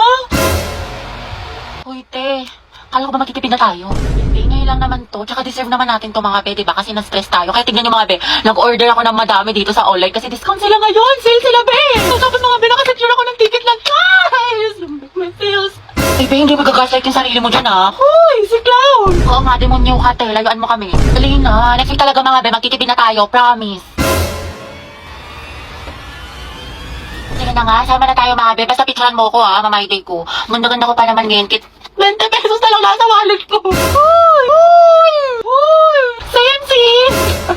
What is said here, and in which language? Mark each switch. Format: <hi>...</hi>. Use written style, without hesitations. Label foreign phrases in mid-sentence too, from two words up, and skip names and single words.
<tl>Hoy te, kala ko ba magtitipid na tayo? Hindi, ngayon lang naman to. Tsaka deserve naman natin to mga be, diba? Kasi na-stress tayo. Kaya tignan nyo mga be, nag-order ako ng madami dito sa online kasi discount sila ngayon. Sale sila be! So, tapos mga be, nakasecure ako ng ticket lang. Guys!</tl> <en>My feels.</en> <tl>Bebe, hindi magagaslight yung sarili mo dyan, ha? Hoy, si Clown! Oo nga, demonyo ka, te. Layuan mo kami. Dali na.</tl> <en>Next week</en> <tl>talaga, mga be. Magtitipid na tayo. Promise. Sige na nga, sama na tayo, mga be. Basta picturean mo ko, ha? Mamayday ko. Ganda-ganda ko pa naman ngayon. 20 pesos na lang nasa wallet ko. Hoy! Hoy! Hoy! Sensi!</tl>